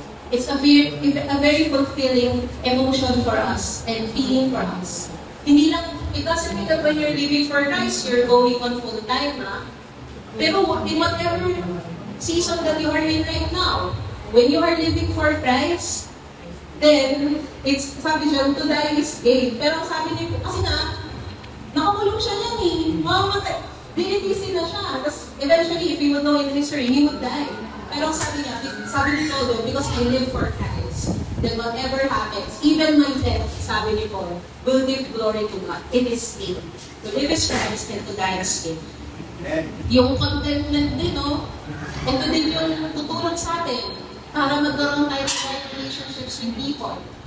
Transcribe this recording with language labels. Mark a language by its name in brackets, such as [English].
[English] It's a very fulfilling emotion for us and feeling for us. [Filipino] Hindi lang, [English] it doesn't mean that when you're living for Christ, you're going on full time, ha? Pero in whatever season that you are in right now, when you are living for Christ, then, it's, [Filipino] sabi siya, [English] to die is gain. [Filipino] Pero sabi niya, kasi nakakulong siya niyan eh. Mamamatay. Dinitisin na siya. [English] Tapos, eventually, if he would know in history, he would die. Pero sabi ni Todo, because I live for Christ, then whatever happens, even my death, [Filipino] sabi ni Paul, [English] will give glory to God. It is gain. To live is Christ and to die is gain. [Filipino] Yung contentment din, ito din yung tutulong sa atin para magkaroon tayo ng [English] right relationships with people.